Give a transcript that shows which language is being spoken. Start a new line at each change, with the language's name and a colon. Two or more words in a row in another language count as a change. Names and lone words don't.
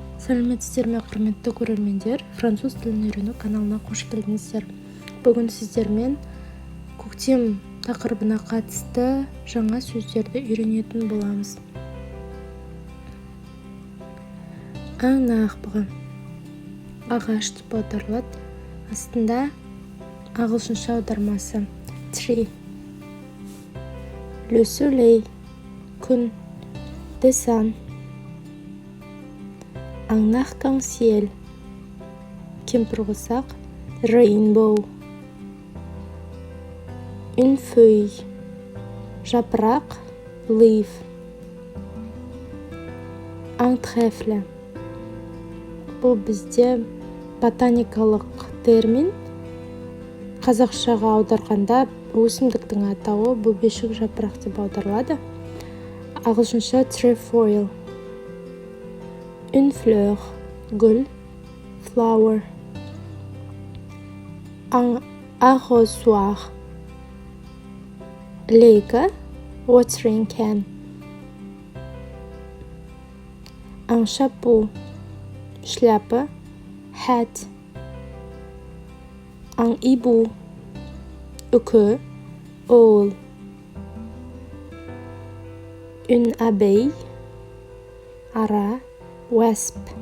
Kazakh: Сәлеметсіздер ме, құрметті көрермендер, француз тілін үйрену каналына қош келдіңіздер. Бүгін сіздермен көктем тақырыбына қатысты жаңа сөздерді үйренетін боламыз.
French: Un arbre,
Kazakh: ағаш деп аударылады. Астында ағылшынша аудармасы tree.
French: Le soleil,
Kazakh: күн,
English: the sun.
French: Un arc-en-ciel,
Kazakh: кемпір қосақ,
English: rainbow.
French: Une feuille, жапырақ, leaf. Un trèfle,
Kazakh: бұл бізде ботаникалық термин. Қазақшаға аударғанда өсімдіктің атауы бөбешік жапырақ деп аударылады. Ағылшынша trefoil.
French: Une fleur,
Kazakh: gül, flower.
French: Un arrosoir,
Kazakh: лейка,
English: watering can.
French: Un chapeau, шляпа, hat. Un hibou, үкі, owl. Une abeille, ара, wasp.